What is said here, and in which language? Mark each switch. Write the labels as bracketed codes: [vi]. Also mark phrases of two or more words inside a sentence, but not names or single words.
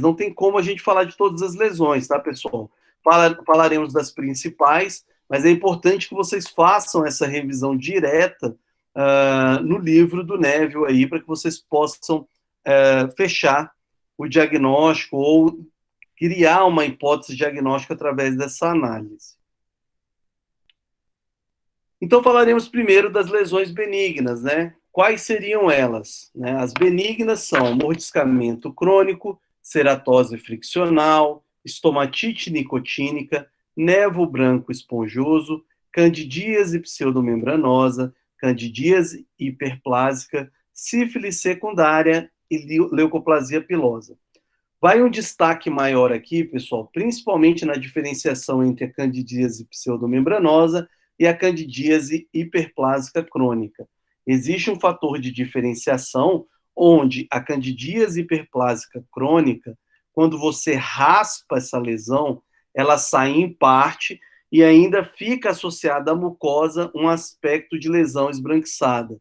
[pt] Não tem como a gente falar de todas as lesões, tá, pessoal? Falaremos das principais, mas é importante que vocês façam essa revisão direta no livro do Neville aí, para que vocês possam fechar o diagnóstico ou criar uma hipótese diagnóstica através dessa análise. Então, falaremos primeiro das lesões benignas, né? Quais seriam elas? Né? As benignas são mordiscamento crônico, ceratose friccional, estomatite nicotínica, nevo branco esponjoso, candidíase pseudomembranosa, candidíase hiperplásica, sífilis secundária e leucoplasia pilosa. Vai um destaque maior aqui, pessoal, principalmente na diferenciação entre a candidíase pseudomembranosa, e a candidíase hiperplásica crônica. Existe um fator de diferenciação onde a candidíase hiperplásica crônica, quando você raspa essa lesão, ela sai em parte e ainda fica associada à mucosa um aspecto de lesão esbranquiçada.